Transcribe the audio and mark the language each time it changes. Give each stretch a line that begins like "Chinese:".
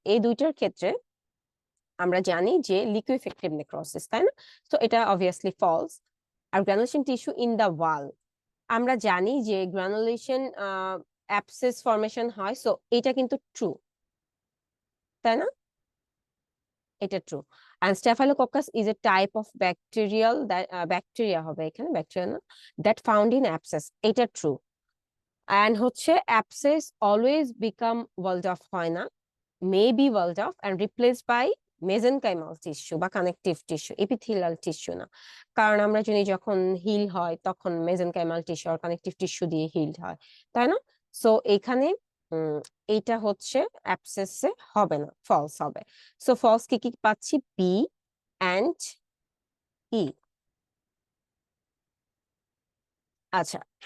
Bangla: এই দুইটার ক্ষেত্রে আমরা জানি যে লিকুইফেক্টিভ নেক্রোসিস, তাই না? তো এটা obviously false. আর granulation tissue in the ওয়াল, আমরা জানি যে গ্রানুলেশন অ্যাবসেস ফর্মেশন হয়, সো এটা কিন্তু ট্রু, তাই না? এটা true.
English: and staphylococcus is a type of bacterial that bacteria
Bangla: হবে এখানে, ব্যাকটেরিয়া না,
English: that found in abscess,
Bangla: এটা ট্রু।
English: and হচ্ছে abscess always become walled off হয় না, may be walled off and replaced by mesenchymal tissue
Bangla: বা connective tissue, epithelial tissue না। কারণ আমরা জানি যখন হিল হয় তখন মেসেনকাইমাল টিস্যু আর কানেকটিভ টিস্যু দিয়ে হিলড হয়, তাই না? সো এখানে এইটা হচ্ছে অ্যাবসেসে হবে না, ফলস হবে। সো ফলস কি কি পাচ্ছি? বি অ্যান্ড ই। আচ্ছা,